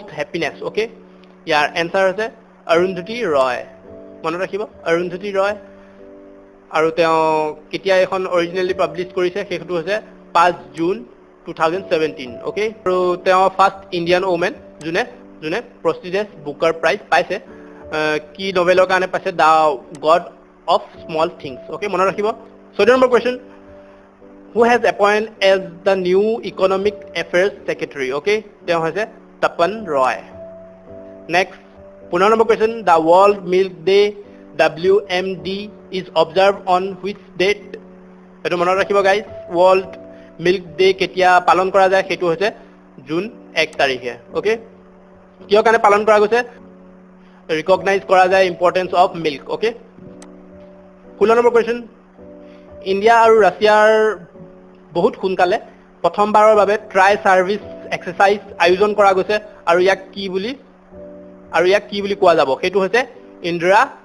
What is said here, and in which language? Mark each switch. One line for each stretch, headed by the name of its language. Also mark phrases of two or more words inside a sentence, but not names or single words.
Assamese: হ্যাপিনেস ওকে ইয়াৰ এনসাৰ হৈছে অৰুন্ধতী ৰয় মনত ৰাখিব অৰুন্ধতী ৰয় আৰু তেওঁ কেতিয়া এখন অৰিজিনালি পাবলিশ কৰিছে সেইটো হৈছে 5 জুন 2017 ওকে আৰু তেওঁ
English: first Indian women
Assamese: যোনে প্ৰেষ্টিজিয়াছ বুকাৰ প্ৰাইজ পাইছে কি নভেলৰ কাৰণে পাইছে দা গড অফ স্মল থিংস ওকে মনত ৰাখিব 14 নম্বৰ কোৱেশ্চন who
English: has appointed as the new economic affairs secretary okay
Assamese: তেওঁ হৈছে তপন ৰয় next 15 নম্বৰ কোৱেশ্চন
English: the world milk day WMD is observed on which date
Assamese: এটো মনত ৰাখিব গাইজ world milk day কেতিয়া পালন কৰা যায় সেইটো হৈছে জুন 1 তাৰিখে ওকে কিয় কাৰণে পালন কৰা গৈছে ৰিকগনাইজ কৰা যায়
English: importance of milk
Assamese: ওকে 16 নম্বৰ কোৱেশ্চন ইণ্ডিয়া আৰু ৰাছিয়াৰ বহুত সোনকালে প্ৰথমবাৰৰ বাবে
English: tri service exercise
Assamese: আয়োজন কৰা গৈছে আৰু ইয়াক কি বুলি কোৱা যাব সেইটো হৈছে ইন্দিৰা